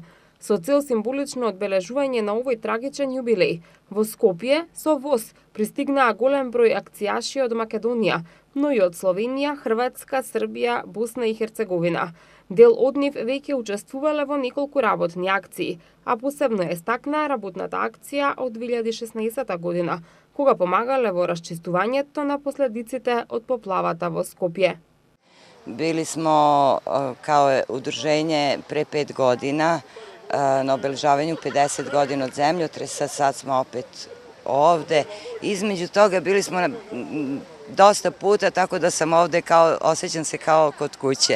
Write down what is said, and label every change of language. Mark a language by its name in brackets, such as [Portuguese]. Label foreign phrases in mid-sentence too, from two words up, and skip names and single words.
[Macedonian] Со цел символично одбележување на овој трагичен јубилеј, во Скопје со воз пристигнаа голем број акцијаши од Македонија, но и од Словенија, Хрватска, Србија, Босна и Херцеговина. Дел од нив веќе учествувале во неколку работни акции, а посебно е стакнаа работната акција од 2016 година, кога помагале во расчистувањето на последиците од поплавата во Скопје. [Serbian] Били smo kao udruženje pre 5 godina na obeležavanju 50 godina od zemljotresa, sad smo opet ovde. Između toga bili smo dosta puta, tako da sam ovde osjećam se kao kod kuće.